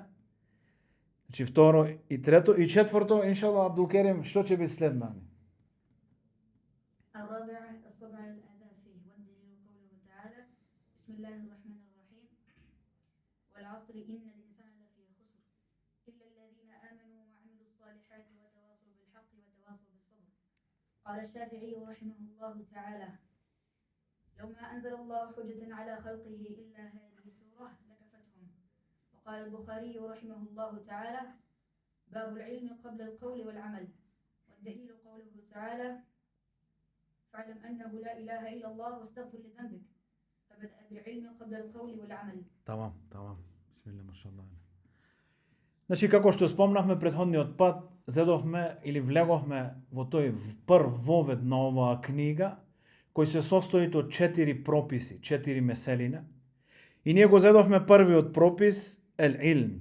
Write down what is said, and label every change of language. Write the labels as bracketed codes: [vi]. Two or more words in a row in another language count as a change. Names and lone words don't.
[mk] Значи второ и трето и четврто, иншалла Абдулкерим, што ќе биде следно? [ar] الرابعة الصبر على الأذى فيه والدليل قوله تعالى بسم الله الرحمن الرحيم والعصر إن الإنسان لفي خسر إلا الذين آمنوا وعملوا الصالحات وتواصوا بالحق وتواصوا بالصبر. قال الشافعي رحمه الله تعالى لو ما أنزل الله حجة على خلقه إلا هذه السورة لكفتهم. وقال البخاري رحمه الله تعالى باب العلم قبل القول والعمل والدليل قوله تعالى فاعلم أنه لا إله إلا الله واستغفر لذنبك فبدأ بالعلم قبل القول والعمل. [mk] Тамам. [ar] بسم الله، ما شاء الله. [mk] Значи како што спомнавме предходниот пат, зедовме или влеговме во тој прв вовед на оваа книга, кој се состои од 4 прописи, 4 меселина. И ние го зедовме првиот пропис, ел-илм.